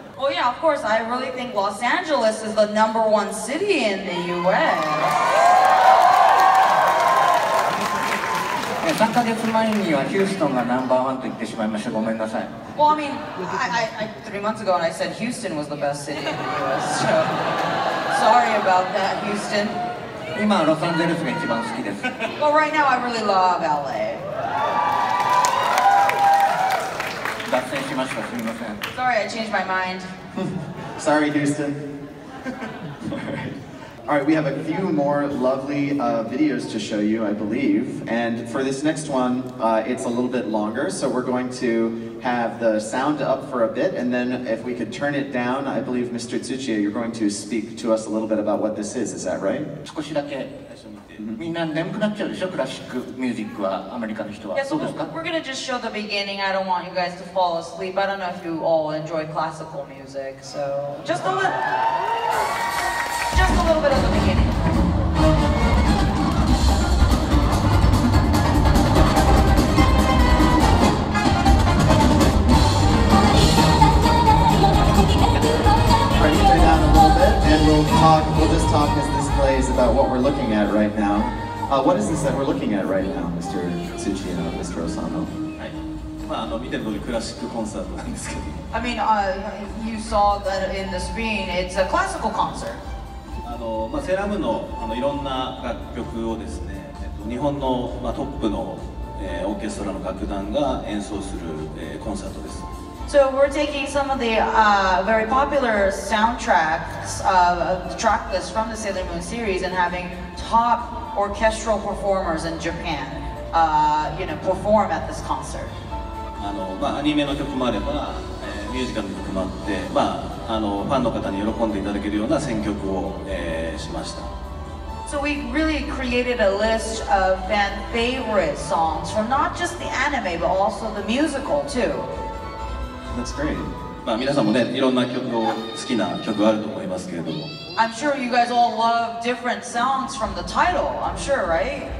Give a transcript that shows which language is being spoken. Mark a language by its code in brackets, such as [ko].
[en] Well, yeah, of course, I really think Los Angeles is the #1 city in the US. [ja] 3ヶ月前にはヒューストンがナンバーワンと言ってしまいました。ごめんなさい。 [en] Well, I mean, I 3 months ago, and I said Houston was the best city in the US. So sorry about that, Houston. [ja] 今はロサンゼルスが一番好きです。 [en] Well, right now, I really love LA. [ja] 脱線しました。すみません。 [en] Sorry, I changed my mind. Sorry, Houston. All right, we have a few more lovely videos to show you, I believe. And for this next one, it's a little bit longer, so we're going to have the sound up for a bit, and then if we could turn it down, I believe, Mr. Tsuchiya, you're going to speak to us a little bit about what this is that right? [ja] 少しだけみんな眠くなっちゃうでしょ、クラシックミュージックは、アメリカの人は。 [en] Yeah, so [ja] そうですか？ [en] we're gonna just show the beginning. I don't want you guys to fall asleep. I don't know if you all enjoy classical music, so just a little bit of the beginning. Ready to turn down a little bit, and we'll just talk as this plays about what we're looking at right now. What is this that we're looking at right now, Mr. Tsuchiya, Mr. Osano? [ja] はい。見てる通りクラシックコンサートなんですけど。 [en] I mean, you saw that in the screen. It's a classical concert. [ja] セーラームーンのいろんな楽曲をですね、日本のトップのオーケストラの楽団が演奏するコンサートです。 [en] So we're taking some of the very popular soundtracks, the track list from the Sailor Moon series, and having top orchestral performers in Japan, perform at this concert. [ja] アニメの曲もあれば、ミュージカルの曲もあって、ファンの方に喜んでいただけるような選曲を、しました。 [en] So we really created a list of fan favorite songs from not just the anime, but also the musical too. That's great. [ja] 皆さんもね、いろんな曲を好きな曲あると思いますけれども。 [en] I'm sure you guys all love different sounds from the title. I'm sure, right?